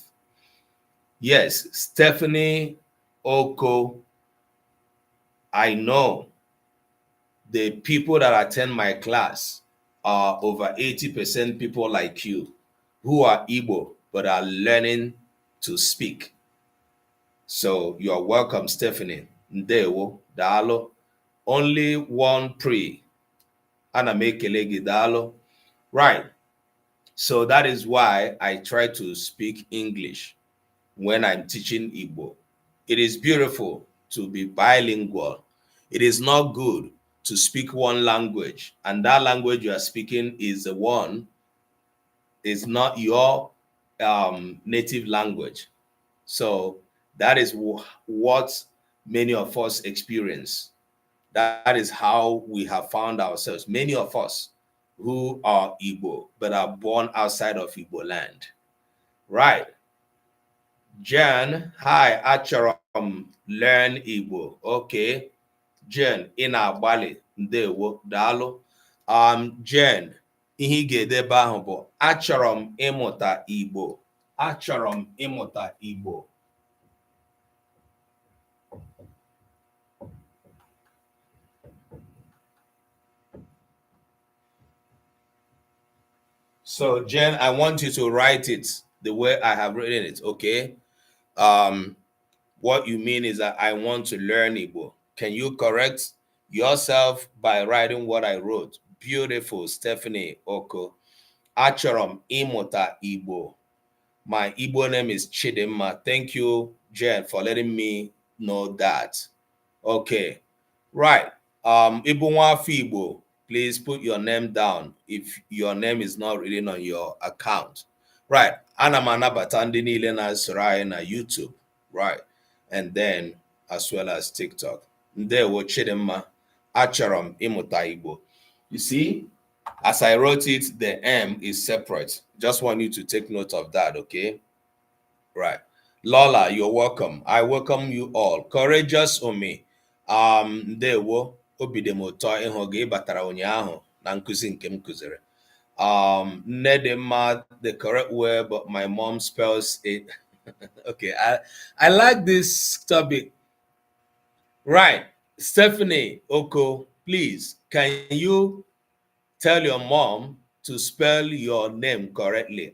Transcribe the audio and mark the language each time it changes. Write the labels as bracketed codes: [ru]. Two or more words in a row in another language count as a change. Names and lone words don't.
[en] Yes, Stephanie Oko, I know the people that attend my class are over 80% people like you who are Igbo but are learning to speak. So you're welcome, Stephanie. [ig] Ndewo, dalo. [en] Only one pre. [ig] Ana m ekele gị, dalo. [en] Right. So that is why I try to speak English when I'm teaching Igbo. It is beautiful to be bilingual. It is not good to speak one language, and that language you are speaking is the one, is not your native language. So that is what many of us experience. That is how we have found ourselves. Many of us who are Igbo but are born outside of Igbo land. Right. [ig] Jen, hi, achọrọ m learn Igbo. [en] Okay. [ig] Jen, ị na-agbalị, ndewo, daalụ. Jen, ihe ị ga-edebe ahụ bụ achọrọ m ịmụta Igbo. Achọrọ m ịmụta Igbo. [en] So, Jen, I want you to write it the way I have written it, okay? What you mean is that I want to learn Igbo. Can you correct yourself by writing what I wrote? [ig] Beautiful, Stephanie Oko. Achọrọ m ịmụta Igbo. [en] My Igbo name is Chidimma. Thank you, Jen, for letting me know that. Okay, right. Igbo Nwafọ Igbo, please put your name down if your name is not written on your account. Right. [ig] Ana m anabata ndị niile na-esoro anyị na YouTube. [en] Right. And then as well as TikTok. [ig] Ndewo Chidimma. Achọrọ m ịmụta Igbo. [en] You see, as I wrote it, the M is separate. Just want you to take note of that, okay? Right. Lola, you're welcome. I welcome you all. Courageous Omi. [ig] Ndewo obi dị m ụtọ ịhụ gị batara ụnyaahụ na nkụzi nke m kụziri. [en] Nedema, the correct word, but my mom spells it. Okay, I like this topic. Right. Stephanie Oko, please, can you tell your mom to spell your name correctly?